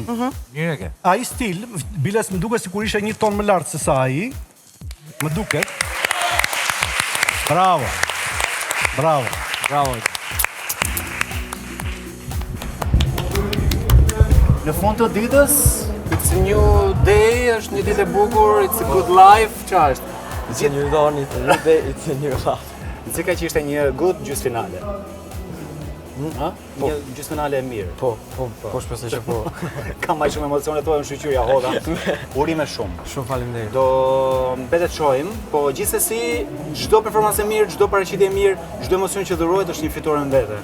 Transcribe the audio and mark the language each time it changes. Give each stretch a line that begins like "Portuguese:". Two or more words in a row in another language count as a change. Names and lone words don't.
Albanian: Mirë e ke. Ai stil, biles më duket sikur ishte një ton më lart se sa ai. Më duket. Bravo. Bravo. Bravo. Në fund të ditës,
English: it's a new day,
Albanian: është një ditë e bukur,
English: it's a good life,
Albanian: çfarë është?
English: It's a new dawn, it's a new day, it's a new life.
Albanian: Nëse që ishte një good gjysmëfinale. Një gjysmëfinale e mirë. Po, shpresoj që po. Kam më shumë emocione thua në shoqëria hoda. Urime shumë. Shumë faleminderit. Do mbetet shohim, po gjithsesi çdo performancë e mirë, çdo paraqitje e mirë, çdo emocion që dhurohet është një fitore në vete.